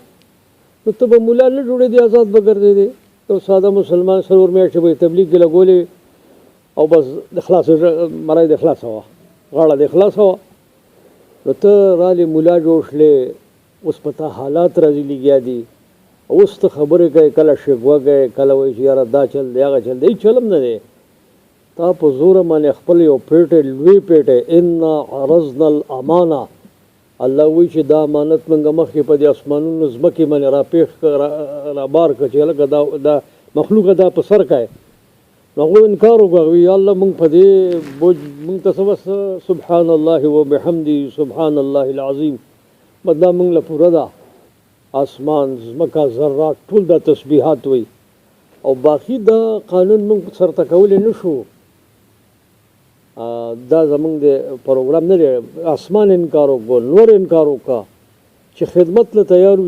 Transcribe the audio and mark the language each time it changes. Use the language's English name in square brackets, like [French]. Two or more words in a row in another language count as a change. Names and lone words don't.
[Pashto] نو ته به مولا نه جوړېدې، آزاد به ګرځېدې. یو ساده مسلمان څلور میاشتې به یې تبلیغ کې لګولې او بس د خلاص مرۍ د خلاصه وه، غاړه د خلاصه وه. نو ته رالې مولا جوړ شلې، اوس په تا حالات راځي لګیا دي، اوس ته خبرې کوې، کله شګوه کوې، کله وایي چې یاره دا چل دی هغه چل دی. هېڅ چلم نه دی. تا په زوره باندې خپل یو پیټی لوی پیټی [Arabic] انا عرضنا الامانه، [Pashto] الله وایي چې دا امانت موږ مخکې په دې اسمانونو ځمکې باندې راپېښ را بار کړه چې هلکه دا مخلوقه دا په سر کوې. نو هغوی انکار وکړه، وایي یا الله موږ په دې بوج موږ ته څه بس [Arabic] سبحان الله وبحمده سبحان الله العظیم، [Pashto] بس دا موږ له پوره ده. اسمان ځمکه ذرات ټول دا تسبیحات وایي، او باقي دا قانون موږ سرته کولی نه شو. دا زمونږ د پروګرام نه دی. اسمان انکار وکړو، نور انکار وکړه چې خدمت له تیار وي.